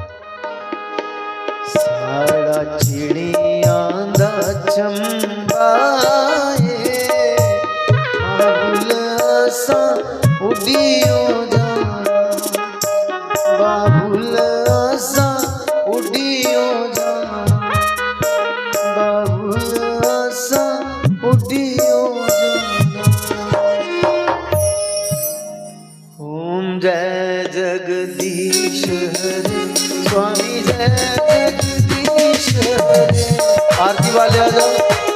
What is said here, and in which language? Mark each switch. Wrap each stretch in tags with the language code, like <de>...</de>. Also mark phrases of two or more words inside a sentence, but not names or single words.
<pa>ਸਾਡਾ ਚਿੜੀਆਂ ਦਾ ਚੰਬਾ ਬਾਬੁਲ ਅਸਾਂ ਉੜਿਓ ਜਾਣਾ ਬਾਬੁਲ ਅਸਾਂ ਉੜਿਓ ਜਾਣਾ ਬਾਬੁਲ ਅਸਾਂ ਉੜਿਓ</pa> <hi>जय जगदीश हरे स्वामी जय जगदीश हरे। आरती वाले आ जाओ।</hi>